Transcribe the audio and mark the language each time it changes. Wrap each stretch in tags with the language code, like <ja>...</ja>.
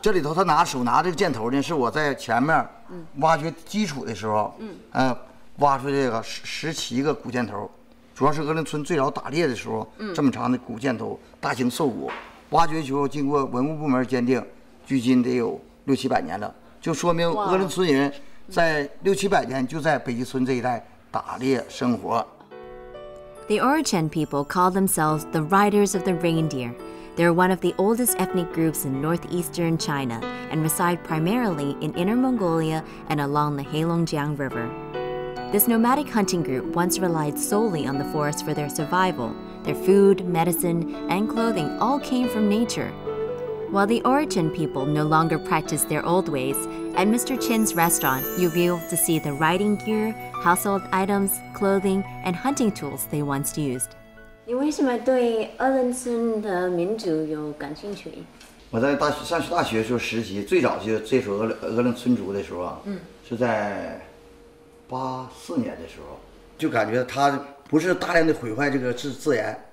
<zh>这里头他手拿这个箭头呢，是我在前面挖掘基础的时候，挖出这个17个古箭头，主要是鄂伦村最早打猎的时候，这么长的古箭头，大型兽骨，挖掘以后经过文物部门鉴定，距今得有600、700年了，就说明鄂伦村人在600、700年就在北极村这一带打猎生活。</zh> <en>The Orochen people call themselves the Riders of the Reindeer. They're one of the oldest ethnic groups in northeastern China and reside primarily in Inner Mongolia and along the Heilongjiang River. This nomadic hunting group once relied solely on the forest for their survival. Their food, medicine, and clothing all came from nature. While the Orochen people no longer practice their old ways, at Mr. Chin's restaurant, you'll be able to see the riding gear, household items, clothing, and hunting tools they once used.</en> <zh>你为什么对鄂伦村的民族有感兴趣？我在上大学的时候实习，最早就接触鄂伦村族的时候啊，是在84年的时候，就感觉他不是大量的毁坏这个自然。</zh>